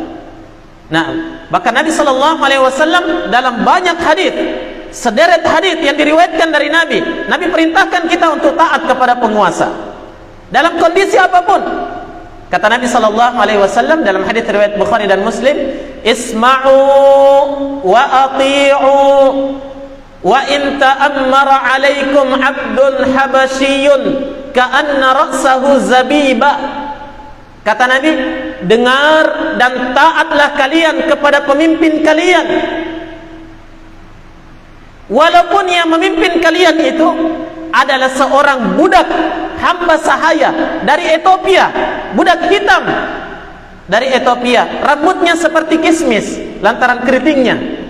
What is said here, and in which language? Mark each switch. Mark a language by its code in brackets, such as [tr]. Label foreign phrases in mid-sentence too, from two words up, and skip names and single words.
[id] Nah, bahkan Nabi SAW dalam banyak hadis, sederet hadis yang diriwayatkan dari Nabi, Nabi perintahkan kita untuk taat kepada penguasa dalam kondisi apapun. Kata Nabi SAW dalam hadis riwayat Bukhari dan Muslim, [ar] "اسمعوا وأطيعوا وإن تأمر عليكم عبد حبشي كأن رأسه زبيبة." [id] Kata Nabi, dengar dan taatlah kalian kepada pemimpin kalian, walaupun yang memimpin kalian itu adalah seorang budak hamba sahaya dari Ethiopia, budak hitam dari Ethiopia, rambutnya seperti kismis lantaran keritingnya.